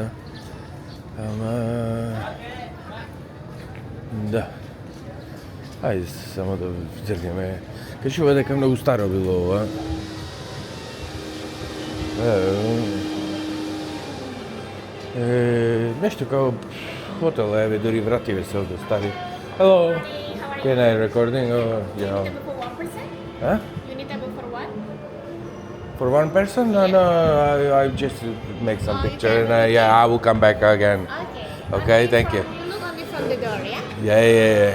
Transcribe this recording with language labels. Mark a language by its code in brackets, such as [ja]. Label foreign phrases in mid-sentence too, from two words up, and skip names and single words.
[mk] Ама да. Ајде само да зрнеме. Кажува дека многу старо било ова. Нешто као хотел, еве дури вративе се од стари. [en] Hello. Can I recording or yeah? For one person? Huh? You need table for one? For one person? No, I just make some picture and yeah, I will come back again. Okay. Okay, thank you. You look only from the door, yeah? Yeah.